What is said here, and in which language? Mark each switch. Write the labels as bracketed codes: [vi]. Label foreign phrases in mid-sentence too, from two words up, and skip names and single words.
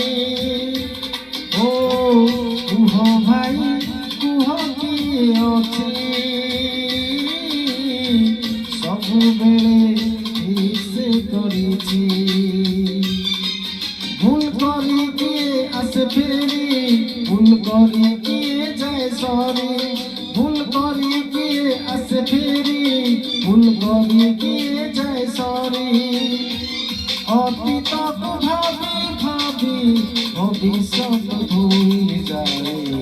[or] ଓ କୁହ ଭାଇ କୁହ କିଏ ଅଛି ସବୁବେଳେ ସେ କରିଛି [as] ভুল করি কিয়ে আসে ফেরি ভুল করি কিয়ে যায় সরি ভুল করি কিয়ে আসে ফেরি ভুল করি কিয়ে যায় সরি অতীতক ভাবি ভাবি ভবিষ্যৎ ভুলে যায়